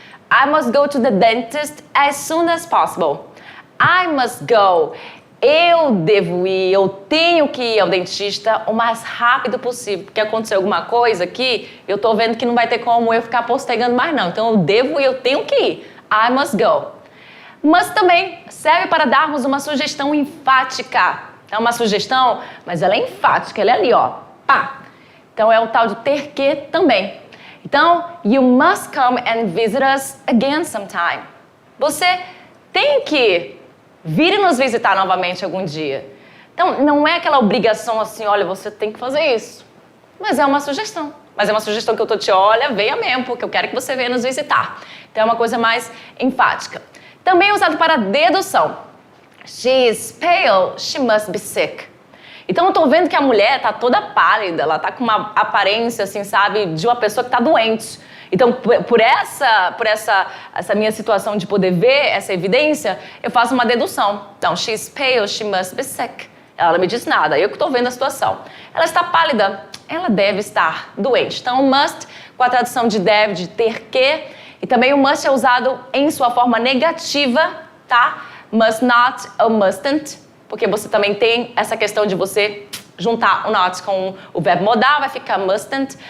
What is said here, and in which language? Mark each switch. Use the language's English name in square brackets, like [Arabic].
[English] I must go to the dentist as soon as possible. I must go. [Portuguese] Eu devo ir, eu tenho que ir ao dentista o mais rápido possível, porque aconteceu alguma coisa aqui, eu tô vendo que não vai ter como eu ficar postergando mais não. Então eu devo ir, eu tenho que ir. [English] I must go. [Portuguese] Must também serve para darmos uma sugestão enfática. É uma sugestão, mas ela é enfática, ela é ali, ó. Pá. Então é o tal de ter que também. Então, [English] you must come and visit us again sometime. [Portuguese] Você tem que vir e nos visitar novamente algum dia. Então, não é aquela obrigação assim, olha, você tem que fazer isso. Mas é uma sugestão. Mas é uma sugestão que eu tô te, olha, venha mesmo, porque eu quero que você venha nos visitar. Então, é uma coisa mais enfática. Também é usado para dedução. [English] She is pale, she must be sick. [Portuguese] Então, eu tô vendo que a mulher tá toda pálida, ela tá com uma aparência, assim, sabe, de uma pessoa que tá doente. Então, por essa minha situação de poder ver essa evidência, eu faço uma dedução. Então, [English] she's pale, she must be sick. [Portuguese] Ela não me diz nada, eu que tô vendo a situação. Ela está pálida, ela deve estar doente. Então, must com a tradução de deve, de ter que. E também o must é usado em sua forma negativa, tá? Must not ou mustn't, porque você também tem essa questão de você juntar o not com o verbo modal, vai ficar mustn't.